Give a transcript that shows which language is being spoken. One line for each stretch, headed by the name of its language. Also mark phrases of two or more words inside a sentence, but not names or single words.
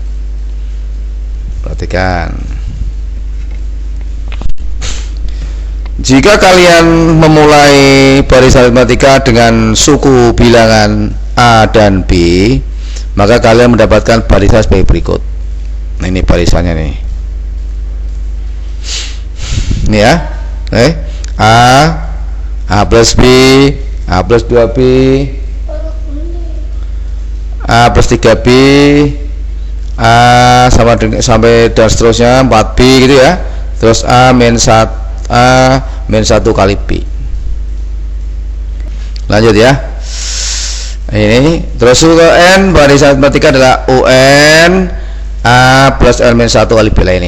Indonesian: Perhatikan. Jika kalian memulai baris aritmatika dengan suku bilangan A dan B, maka kalian mendapatkan barisan sebagai berikut. Nah, ini barisannya nih. Ini ya. A plus B, A plus 2B, A plus 3B, A sama dengan sampai dan seterusnya 4B gitu ya. Terus A min 1 kali B. Lanjut ya. Ini terus suku N barisan aritmatika adalah UN A plus N min 1 kali B lah ini.